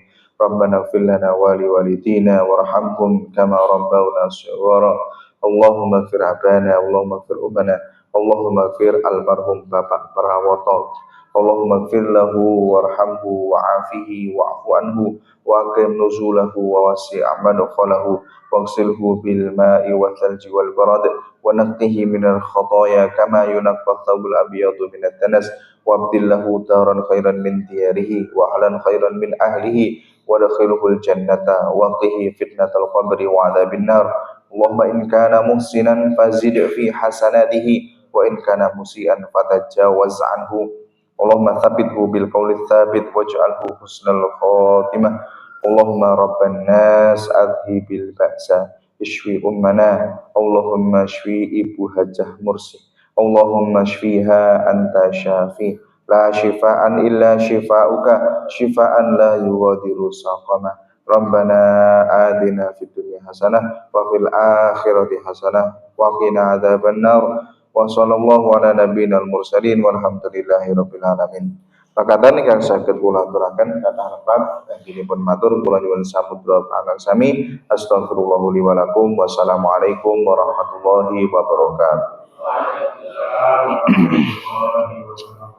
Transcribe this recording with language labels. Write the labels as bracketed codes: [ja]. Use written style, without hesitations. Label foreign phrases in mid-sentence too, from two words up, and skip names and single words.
[ar] ربنا اغفر لنا ولوالدينا وارحمهم كما ربونا صغارا. اللهم اغفر أبانا، اللهم اغفر أمنا، اللهم اغفر المرحوم Bapak Prawoto. اللهم اغفر له وارحمه وعافه واعف عنه وأكرم نزله ووسع مدخله واغسله بالماء والثلج والبرد ونقه من الخطايا كما ينقى الثوب الأبيض من الدنس وأبدله دارا خيرا من داره وأهلا خيرا من أهله وأدخله الجنة وقه فتنة القبر وعذاب النار. اللهم إن كان محسنا فزد في حسناته وإن كان مسيئا فتجاوز عنه. اللهم ثبته بالقول الثابت واجعله حسن الخاتمة. اللهم رب الناس أذهب البأس اشف أمنا. اللهم اشف ibu hajah mursi. اللهم اشفها أنت الشافي. لا شفاء إلا شفاؤك، شفاء لا يغادر سقما. ربنا آتنا في الدنيا حسنة وفي الآخرة حسنة وقنا عذاب النار. وصلى الله على نبينا المرسلين والحمد لله رب العالمين. [jv] Pakatan ingkang saged kula aturaken kathah lepat anggenipun matur kula nyuwun samudra pangakan sami. [ar] أستغفر الله لي ولكم. والسلام عليكم ورحمة الله وبركاته.